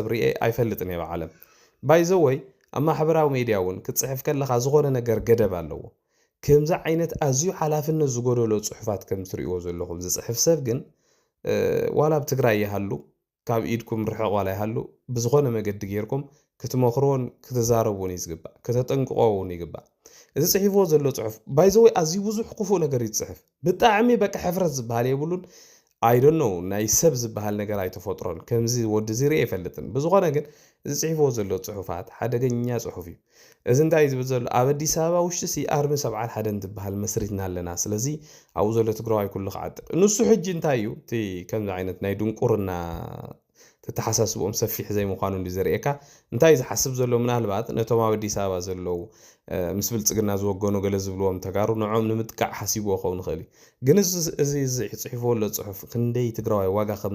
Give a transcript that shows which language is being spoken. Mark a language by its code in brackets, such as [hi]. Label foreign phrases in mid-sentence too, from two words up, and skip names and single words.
[ti] ርኤ ኣይፈልጥን እየ ብዓለም ባይዘወይ ኣብ ማሕበራዊ ሚድያ እውን ክትፅሕፍ ከለኻ ዝኾነ ነገር ገደብ ኣለዎ ከምዚ ዓይነት ኣዝዩ ሓላፍነት ዝጎደሎ ፅሑፋት ከም ትሪእዎ ዘለኹም ዝፅሕፍ ሰብ ግን ዋላ ኣብ ትግራይ ይሃሉ ካብ ኢድኩም ርሕቕ ዋላ ይሃሉ ብዝኾነ መገዲ ጌርኩም ክትመኽርዎን ክትዛረብዎን ይዝግባእ ከተጠንቅቖውን ይግባእ እዚ ፅሒፍዎ ዘሎ ፅሑፍ ባይዘወይ ኣዝዩ ብዙሕ ክፉእ ነገር ይፅሕፍ ብጣዕሚ በቃ ሕፍረት ዝበሃል የብሉን [en] I don't [ti] know ናይ ሰብ ዝበሃል ነገር ኣይተፈጥሮን ከምዚ ወዲ ዝርእ ይፈልጥን ብዝኾነ ግን እዚ ፅሒፍዎ ዘሎ ፅሑፋት ሓደገኛ ፅሑፍ እዩ እዚ እንታይ ዝብል ዘሎ ኣብ ኣዲስ ኣበባ ውሽጢ ኣርሚ 71 እንትበሃል መስሪትና ኣለና ስለዚ ኣብኡ ዘሎ ትግራዋይ ኩሉ ክዓጥቕ ንሱ ሕጂ እንታይ እዩ እቲ ከምዚ ዓይነት ናይ ድንቁርና ተተሓሳስቦም ሰፊሕ ዘይምዃኑ ዝርኤካ እንታይ ዝሓስብ ዘሎ ምናልባት ነቶም ኣብ ኣዲስ ኣበባ ዘለው ምስ ብልፅግና ዝወገኑ ገለ ዝብልዎም ተጋሩ ንዖም ንምጥቃዕ ሓሲብዎ ኸውን ይኽእል ግን እዚ ፅሒፍዎ ዘሎ ፅሑፍ ክንደይ ትግራዋይ ዋጋ